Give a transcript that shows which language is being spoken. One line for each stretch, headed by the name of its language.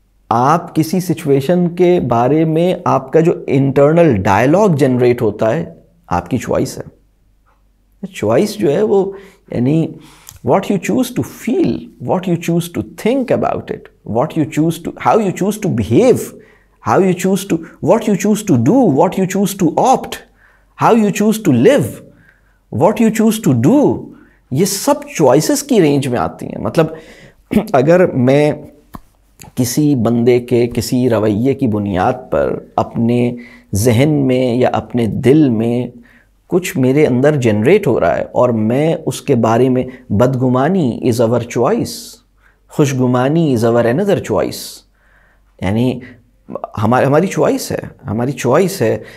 Urdu: آپ کسی سچویشن کے بارے میں آپ کا جو انٹرنل ڈائلاگ جنریٹ ہوتا ہے آپ کی چوائس ہے. چوائس جو ہے وہ یعنی
English: what you choose to feel, what you choose to think about it, how you choose to behave, what you choose to do, what you choose to opt, how you choose to live, what you choose to do.
Urdu: یہ سب choices کی range میں آتی ہیں. مطلب اگر میں کسی بندے کے کسی رویے کی بنیاد پر اپنے ذہن میں یا اپنے دل میں کچھ میرے اندر جنریٹ ہو رہا ہے اور میں اس کے بارے میں، بدگمانی
English: is our choice,
Urdu: خوشگمانی
English: is our another choice،
Urdu: یعنی ہماری چوائس ہے.